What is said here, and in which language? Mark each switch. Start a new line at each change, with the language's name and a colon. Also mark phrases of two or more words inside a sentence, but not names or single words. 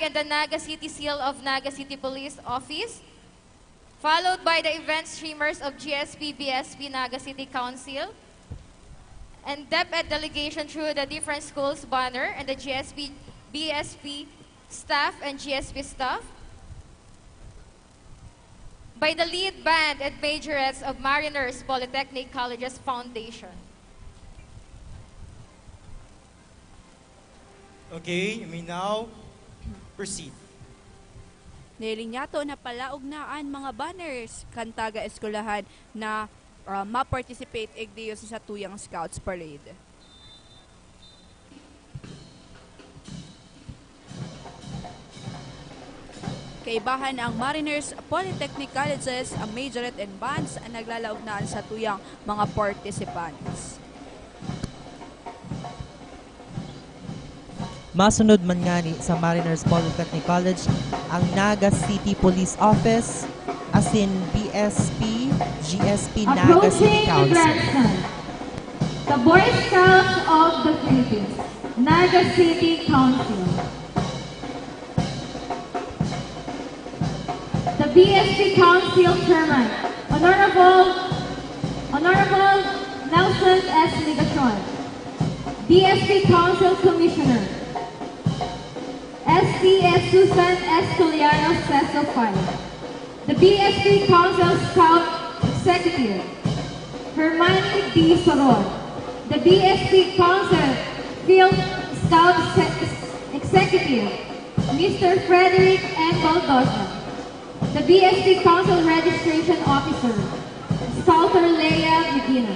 English: and the Naga City seal of Naga City Police Office, followed by the event streamers of GSP, BSP, Naga City Council, and DepEd delegation through the different schools banner, and the GSP, BSP staff and GSP staff, by the lead band and majorettes of Mariners Polytechnic Colleges Foundation. Okay, you may now proceed.
Bikol: Nilinyato na palaugnaan mga banners kantaga eskulahan na ma-participate igdiyo sa tuyang Scouts Parade. Kaibahan ang Mariners Polytechnic Colleges, ang
English: majorette and bands
Bikol: ang naglalaugnan sa tuyang mga participants. Masunod man nga ni sa Mariners Polytechnic College ang Naga City Police Office
English: as in
Bikol: BSP, GSP, Naga City Council.
English: The Boy Scouts of the Philippines, Naga City Council. The BSP Council Chairman, Honorable Nelson S. Ligacion. BSP Council Commissioner, SCS Susan S. Culiano, CESO 5. The BSP Council Scout Executive, Hermione D. Soron. The BSP Council Field Scout Executive, Mr. Frederick N. Baldosa. The BSP Council Registration Officer, Scouter Leia Medina.